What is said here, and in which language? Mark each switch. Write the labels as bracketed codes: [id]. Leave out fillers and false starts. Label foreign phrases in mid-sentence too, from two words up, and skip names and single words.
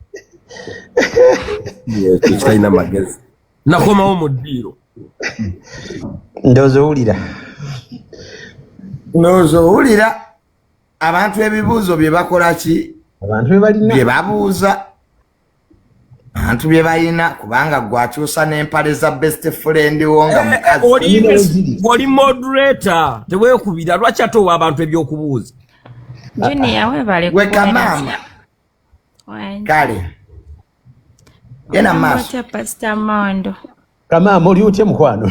[lg] kitalina magezi nakomawo mu ddiiro ndowooza owulira abantu ebibuuzo bye bakola ki bye babuuza abantu bye balina kubanga gwakyusa n'empale za [en] best friend [lg] wo nga mukazi oli moderator teweekubira lwaki ate owa abantu ebyokubuuza wekamaama kale yena maaso kamaama oli utye mukwano